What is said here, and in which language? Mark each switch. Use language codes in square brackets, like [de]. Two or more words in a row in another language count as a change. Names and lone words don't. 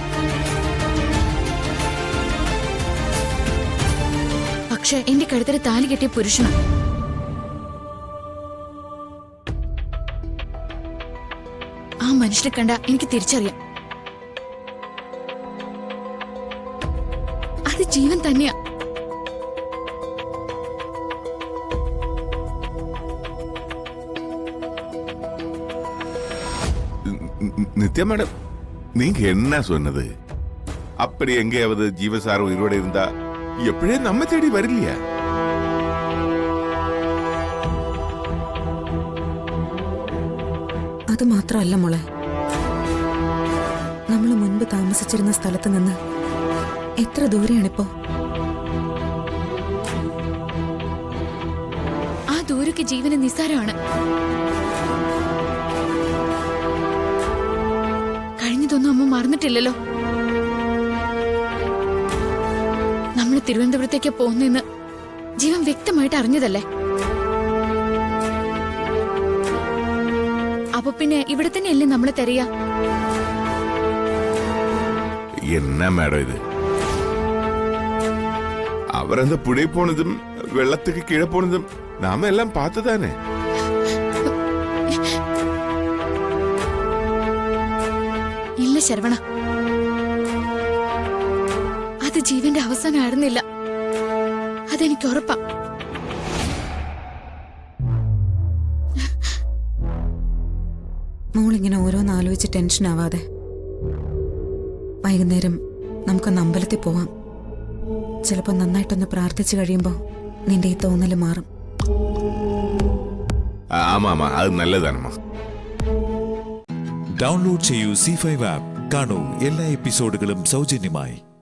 [ml] പക്ഷെ എന്റെ കഴുത്തിൽ താലി കെട്ടിയ പുരുഷനാണ്. ആ മനുഷ്യനെ കണ്ട എനിക്ക് തിരിച്ചറിയാം, അത് ജീവൻ തന്നെയാ. [ta] நித்யா மேடம், நீங்க என்ன சொன்னது? அப்படி எங்கேயாவது ஜீவசாரம் உயிரோட இருந்தா எப்படியே நம்ம தேடி வரலையா? [ml] അത് മാത്രമല്ല മോളെ, നമ്മൾ മുൻപ് താമസിച്ചിരുന്ന സ്ഥലത്ത് നിന്ന് എത്ര ദൂരെയാണിപ്പോ? ആ ദൂരക്ക് ജീവന് നിസ്സാരമാണ്. കഴിഞ്ഞതൊന്നും അമ്മ മറന്നിട്ടില്ലല്ലോ. നമ്മൾ തിരുവനന്തപുരത്തേക്ക് പോകുന്നെന്ന് ജീവൻ വ്യക്തമായിട്ട് അറിഞ്ഞതല്ലേ. അപ്പൊ പിന്നെ ഇവിടെ തന്നെയല്ലേ നമ്മളെ തരിക? [ta] என்ன மேடம் இது? அவர் அந்த புடை போனதும் வெள்ளத்துக்கு கீழே போனதும் நாம எல்லாம் பார்த்துதானே. [ml] ഇല്ല ശരവണ, അത് ജീവന്റെ അവസാനമായിരുന്നില്ല. അതെനിക്ക് ഉറപ്പാ. മോളിങ്ങനെ ഓരോന്ന് ആലോചിച്ച് ടെൻഷൻ ആവാതെ വൈകുന്നേരം നമുക്കൊന്ന് അമ്പലത്തിൽ പോവാം. ചിലപ്പോൾ നന്നായിട്ടൊന്ന് പ്രാർത്ഥിച്ചു കഴിയുമ്പോൾ നിന്റെ ഈ തോന്നല് മാറും. [ta] ஆமா ஆமா, அது நல்லதானம்மா. [ml] ഡൗൺലോഡ് ചെയ്യൂ C5 ആപ്പ്. കാണൂ എല്ലാ എപ്പിസോഡുകളും സൗജന്യമായി.